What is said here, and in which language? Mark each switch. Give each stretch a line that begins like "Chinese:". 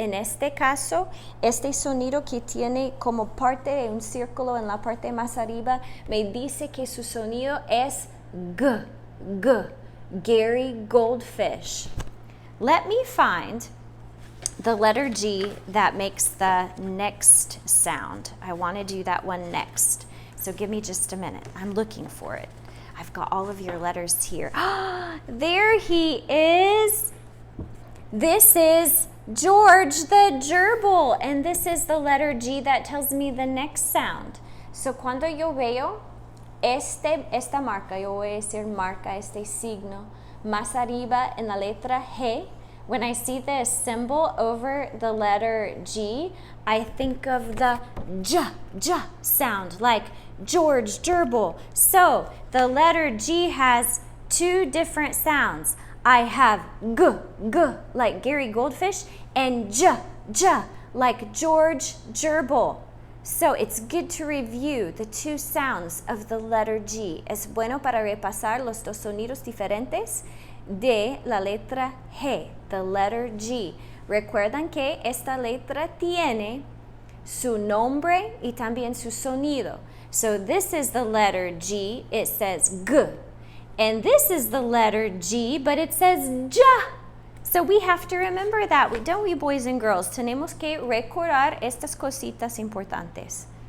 Spanish: En este caso, este sonido que tiene como parte de un círculo en la parte más arriba me dice que su sonido es G, G, Gary Goldfish.
English: Let me find the letter G that makes the next sound. I want to do that one next. So give me just a minute. I'm looking for it. I've got all of your letters here. There he is. This is George the gerbil, and this is the letter G that tells me the next sound. So
Spanish: cuando yo veo esta marca, yo voy a decir marca, este signo, más arriba en la letra G,
English: when I see this symbol over the letter G, I think of the J sound, like George, gerbil. So the letter G has two different sounds. I have G, like Gary Goldfish, and J, like George, gerbil. So it's good to review the two sounds of the letter G.
Spanish: Es bueno para repasar los dos sonidos diferentes de la letra G,
English: the letter G.
Spanish: Recuerdan que esta letra tiene su nombre y también su sonido.
English: So this is the letter G, it says G. And this is the letter G, but it says J. So we have to remember that, don't we, boys and girls?
Spanish: Tenemos que recordar estas cositas importantes.